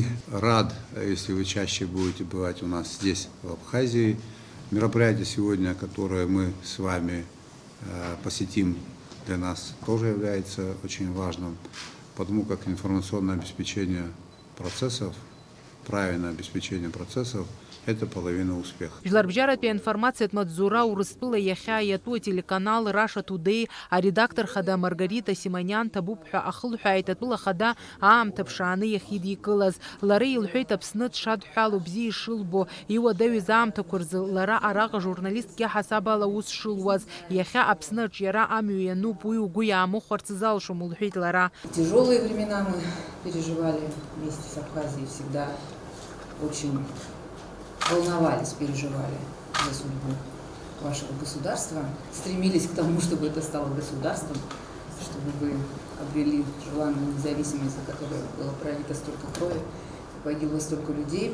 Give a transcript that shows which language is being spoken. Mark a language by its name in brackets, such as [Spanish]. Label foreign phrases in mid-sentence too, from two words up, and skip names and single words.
[Russian] Рад, если вы чаще будете бывать у нас здесь, в Абхазии. Мероприятие сегодня, которое мы с вами посетим, для нас тоже является очень важным, потому как информационное обеспечение процессов, правильное обеспечение процессов – это половина успеха. [Abkhazian] Жларбжьаратәи аинформациатә маҵзура Урыстәыла иахьа иатәу ателеканал Russia Today аредактор хада Маргарита Симониан ҭабуп ҳәа ахылҳәааит Былахада аамҭа ԥшааны иахьидикылаз. Лара илҳәеит Аԥсны дшадҳәало бзиа ишылбо, иуадаҩыз аамҭақәа рзы лара араҟа журналисткгьы ҳасабала ус шылуаз. Иахьа Аԥсныҿ иара амҩа иануп, уи угәы иаамыхәарц залшом, лҳәеит лара. [Russian] Тяжелые времена мы переживали вместе с Абхазией, всегда очень волновались, переживали за судьбу вашего государства, стремились к тому, чтобы это стало государством, чтобы вы обрели желанную независимость, за которой было пролито столько крови, погибло столько людей.